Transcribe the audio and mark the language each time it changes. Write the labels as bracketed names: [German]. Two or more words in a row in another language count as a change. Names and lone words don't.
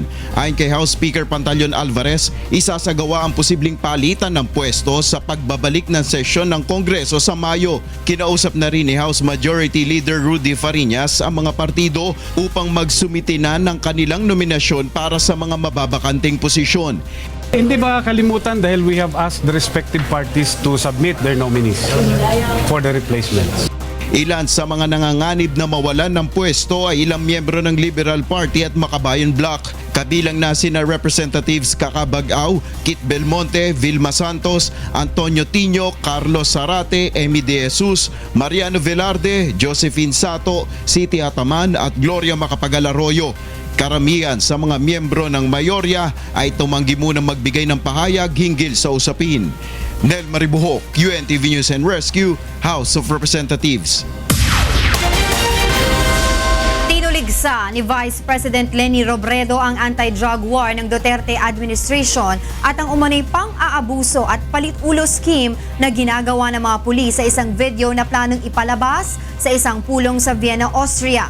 [Filipino] Ayon kay House Speaker Pantaleon Alvarez, isasagawa ang posibleng palitan ng pwesto sa pagbabalik ng sesyon ng Kongreso sa Mayo. Kinausap na rin ni House Majority Leader Rudy Fariñas ang mga partido upang magsumiti na ng kanilang nominasyon para sa mga mababakanting posisyon. Hindi ba kalimutan dahil [English] we have asked the respective parties to submit their nominees for the replacements. [Filipino] Ilan sa mga nanganganib na mawalan ng pwesto ay ilang miyembro ng Liberal Party at Makabayan Bloc. Kabilang na sina Representatives Kakabag-Aw, Kit Belmonte, Vilma Santos, Antonio Tino, Carlos Zarate, Emi De Jesus, Mariano Velarde, Josephine Sato, Siti Ataman at Gloria Macapagal-Arroyo. Karamihan sa mga miyembro ng mayorya ay tumanggi munang magbigay ng pahayag hinggil sa usapin. Nel Maribuhok, UNTV News and Rescue, House of Representatives. Tinuligsa ni Vice President Leni Robredo ang anti-drug war ng Duterte administration at ang umano'y pang-aabuso at palit-ulo scheme na ginagawa ng mga pulis sa isang video na planong ipalabas sa isang pulong sa Vienna, Austria.